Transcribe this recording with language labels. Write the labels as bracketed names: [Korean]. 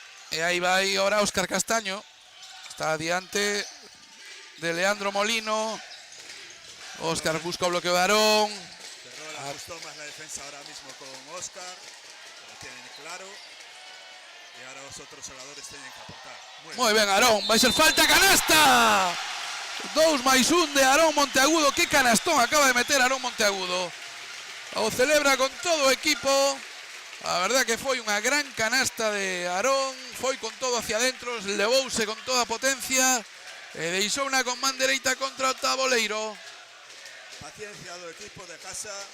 [Galician] E aí vai ahora Óscar Castaño. Está diante de Leandro Molino. Óscar busca o bloqueo de Aarón. [Spanish] Ferrol ajustó más la defensa ahora mismo con Óscar, lo tienen claro. Y ahora los otros jugadores tienen que aportar. [Galician] Moi ben, Aarón, vai ser falta, canasta! 2+1 de Aarón Monteagudo. Que canastón acaba de meter Aarón Monteagudo. O celebra con todo o equipo. A verdad que foi unha gran canasta de Aarón. Foi con todo hacia adentro, levouse con toda potencia e deixou unha con man dereita contra o taboleiro. Paciencia do equipo de casa.